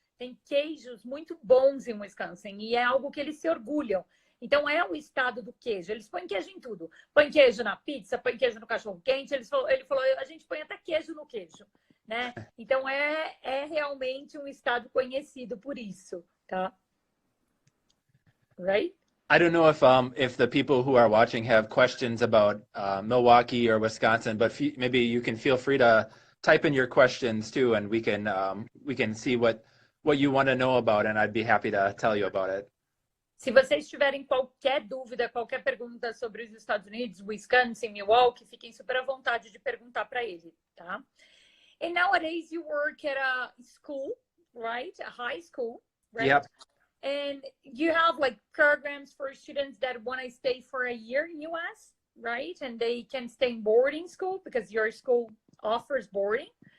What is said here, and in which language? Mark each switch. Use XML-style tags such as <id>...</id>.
<pt>Tem queijos muito bons em Wisconsin e é algo que eles se orgulham. Então é o estado do queijo. Eles põem queijo em tudo. Põe queijo na pizza, põe queijo no cachorro-quente. Ele falou, a gente põe até queijo no queijo, né? Então é realmente um estado conhecido por isso, tá?</pt> <en>Right? I don't know if the people who are watching have questions about Milwaukee or Wisconsin, but maybe you can feel free to type in your questions too, and we can see what you want to know about, and I'd be happy to tell you about it.</en> <pt>Se vocês tiverem qualquer dúvida, qualquer pergunta sobre os Estados Unidos, Wisconsin, Milwaukee, fiquem super à vontade de perguntar para ele, tá?</pt> <en>And nowadays you work at a school, right? A high school, right? Yep. And you have like programs for students that want to stay for a year in US, right? And they can stay in boarding school because your school offers boarding.</en>